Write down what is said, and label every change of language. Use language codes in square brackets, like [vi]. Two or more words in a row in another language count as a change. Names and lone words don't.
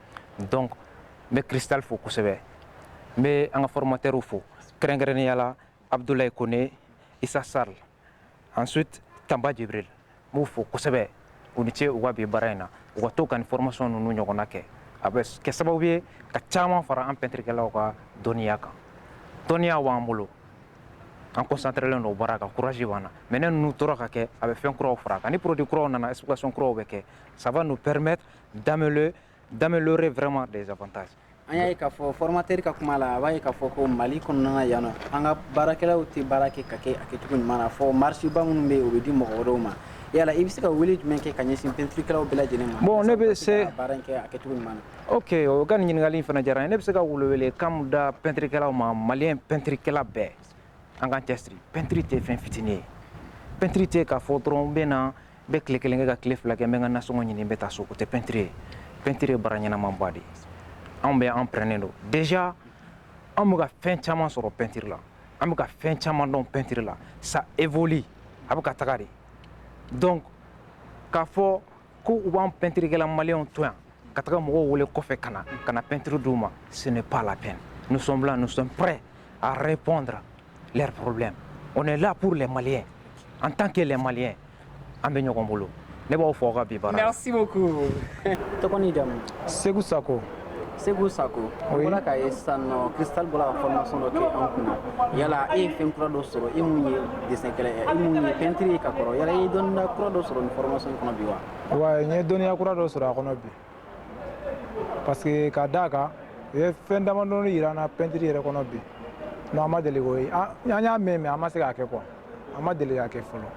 [bm] Donc n bɛ Cristal fo kosɛbɛ. n bɛ an ka formateurs fo kɛrɛnkɛrɛnnenya la Abdoulaye Kone, Issa Sarl, ensuite Tamba Jibril n b'u fo kosɛbɛ u ni ce u ka bi baara in na u ka to ka nin formation ninnu ɲɔgɔnna kɛ a bɛ kɛ sababu ye ka caman fara an peinturekɛlaw ka dɔnniya kan. Dɔnniya b'an bolo an concentrelen don baara kan courage b'an na mais ne ninnu tora ka kɛ a bɛ fɛn kuraw fara a kan ni produit kuraw nana explication kuraw bɛ kɛ [fr] ça va nous permettre d'améliorer vraiment des avantages. [bm] an y'a ye k'a fɔ formateur ka kuma la a b'a ye k'a fɔ ko Mali kɔnɔna na yan nɔ an ka baarakɛlaw tɛ baara kɛ ka kɛ a kɛcogo ɲuman na fɔ marché ba minnu bɛ yen o bɛ di mɔgɔ wɛrɛw ma yala i bɛ se ka wele jumɛn kɛ ka ɲɛsin peinturekɛlaw bɛɛ lajɛlen ma bon ne bɛ se baara in kɛ a kɛcogo ɲuman na ok o ka nin ɲininkali in fana diyara n ye ne bɛ se ka wele kan mun da peinturekɛlaw ma maliyɛn peinturekɛla bɛɛ an k'an cɛsiri peintiri tɛ fɛn fitinin ye peintiri tɛ k'a fɔ dɔrɔn n bɛ na n bɛ tile kelen kɛ ka tile fila kɛ n bɛ n ka nasɔngɔ ɲini n bɛ taa so o tɛ peintiri ye peintiri ye baara ɲɛnamaba de ye anw bɛ an pɛrɛnnen don déjà an bɛ ka fɛn caman sɔrɔ peintiri la an bɛ ka fɛn caman dɔn peintiri la [fr] ça évolue [bm] a bɛ ka taga de donc k'a fɔ ko u b'an peinturikɛla maliyɛnw to yan ka taga mɔgɔw wele kɔfɛ ka na peintiri d'u ma [fr] ce n'est pas la peine nous sommes là nous sommes prêts à répondre leurs problèmes on est là pour les Maliens en tant que les Maliens [bm] an bɛ ɲɔgɔn bolo ne b'aw fɔ aw ka bi baara la. [fr] Merci beaucoup. [bm] tɔgɔ ni jamu. Segu Sako. Segu Sako. [fr] Oui. [bm] Bɔra k'a ye sisan nɔ Cristal bɔra ka formation dɔ kɛ an kunna yala e ye fɛn kura dɔ sɔrɔ e mun ye dessin kɛlɛ ye e mun ye peinture ye ka kɔrɔ yala e ye dɔnniya kura dɔ sɔrɔ nin formation in kɔnɔ bi wa. Ouais, n ye dɔnniya kura dɔ sɔrɔ a kɔnɔ bi [fr] parce que [bm] ka d'a kan u ye fɛn damadɔni yira n na peinture yɛrɛ kɔnɔ bi non an ma deli k'o ye an y'a mɛn mais an ma se k'a kɛ quoi an ma deli k'a kɛ fɔlɔ.